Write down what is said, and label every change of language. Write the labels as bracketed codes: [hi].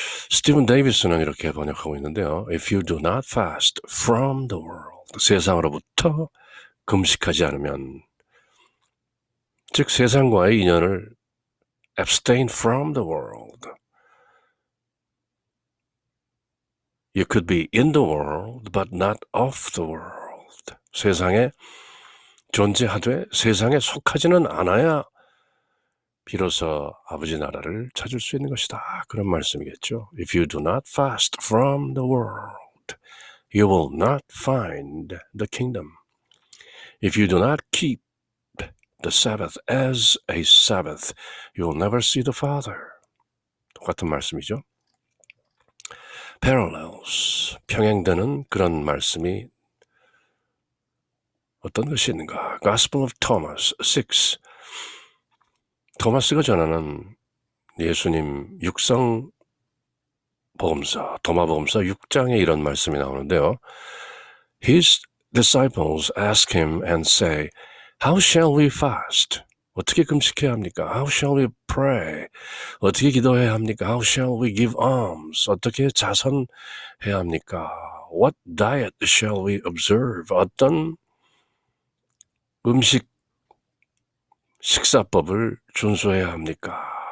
[ko] 스티븐 데이비스는 이렇게 번역하고 있는데요. [en] If you do not fast from the world, [ko] 세상으로부터 금식하지 않으면, 즉 세상과의 인연을 [en] abstain from the world. You could be in the world but not of the world. [ko] 세상에 존재하되 세상에 속하지는 않아야 비로소 아버지 나라를 찾을 수 있는 것이다. 그런 말씀이겠죠. [en] If you do not fast from the world, you will not find the kingdom. If you do not keep the Sabbath as a Sabbath, you will never see the Father. [ko] 똑같은 말씀이죠. Parallels, 평행되는 그런 말씀이 어떤 것이 있는가? [en] Gospel of Thomas 6. [ko] 토마스가 전하는 예수님 육성 복음서, 도마복음서 6장에 이런 말씀이 나오는데요. [en] His disciples ask him and say, How shall we fast? [ko] 어떻게 금식해야 합니까? [en] How shall we pray? [ko] 어떻게 기도해야 합니까? [en] How shall we give alms? [ko] 어떻게 자선해야 합니까? [en] What diet shall we observe? [ko] 어떤 음식, 식사법을 준수해야 합니까?